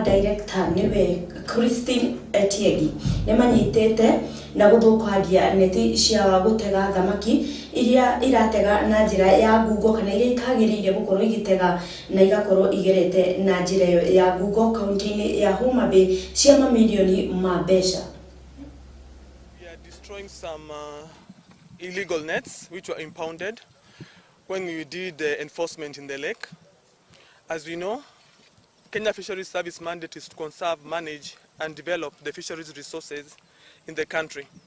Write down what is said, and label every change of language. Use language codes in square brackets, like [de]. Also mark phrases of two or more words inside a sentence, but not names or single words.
[ki] director nĩwe Christine Etiegi nĩmanyitĩte na gũthũkangia neti cia gũtega thamaki iria iratega na njĩra ya ngungo kana iria itagĩrĩire gũkorwo igĩtega na igakorwo igerete na njĩra ĩyo ya ngungo kaunti-inĩ ya Homa Bay cia mamilioni ma mbeca. [en] We are destroying some illegal nets which were impounded when we did enforcement in the lake. As we know, Kenya Fisheries Service mandate is to conserve, manage and develop the fisheries resources in the country.